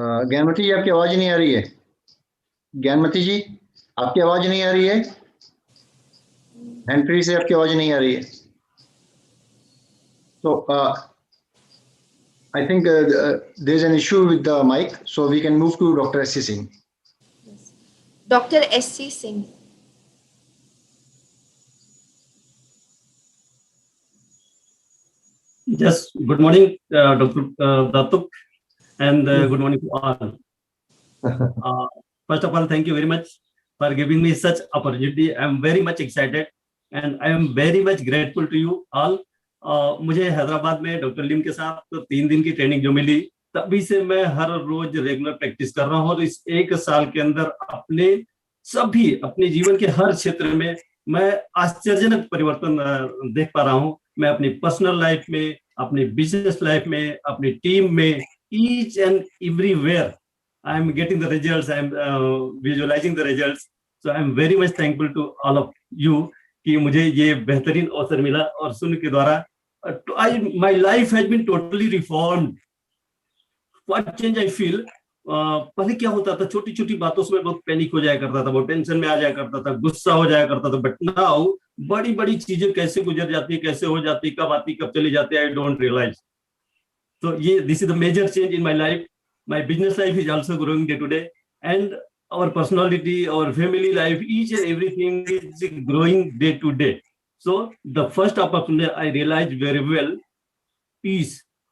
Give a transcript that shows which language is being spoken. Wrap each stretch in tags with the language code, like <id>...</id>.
<hi>ज्ञानमती जी, आपकी आवाज नहीं आ रही है। ज्ञानमती जी, आपकी आवाज नहीं आ रही है। हैंड फ्री से आपकी आवाज नहीं आ रही है।</hi> <en>So I think there's an issue with the mic, so we can move to Dr. S.C. Singh. Yes. Dr. S.C. Singh. Yes, good morning, Dr. Datuk, and good morning to all. First of all, thank you very much for giving me such opportunity. I am very much excited and I am very much grateful to you all.</en> <hi>मुझे हैदराबाद में doctor लिम के साथ तो 3 दिन की training जो मिली, तभी से मैं हर रोज रेगुलर प्रैक्टिस कर रहा हूँ और इस 1 साल के अंदर अपने जीवन के हर क्षेत्र में मैं आश्चर्यजनक परिवर्तन देख पा रहा हूँ। मैं अपनी पर्सनल लाइफ में, अपनी बिजनेस लाइफ में, अपनी टीम में,</hi> <en>each and everywhere I am getting the results, I am visualizing the results. So I am very much thankful to all of you</en> <hi>कि मुझे ये बेहतरीन अवसर मिला और सुन के द्वारा</hi> <en>my life has been totally reformed. What change I feel?</en> <hi>पहले क्या होता था, छोटी छोटी बातों से मैं बहुत पैनिक हो जाया करता था, बहुत टेंशन में आ जाया करता था, गुस्सा हो जाया करता था,</hi> <en>but now</en> <hi>बड़ी बड़ी चीजें कैसे गुजर जाती है, कैसे हो जाती, कब आती कब चली जाती है,</hi> <en>I don't realise. So this is the major change in my life. My business life is also growing day to day, and our personality, our family life, each and everything is growing day to day. So the first opportunity I realized very well, peace.</en>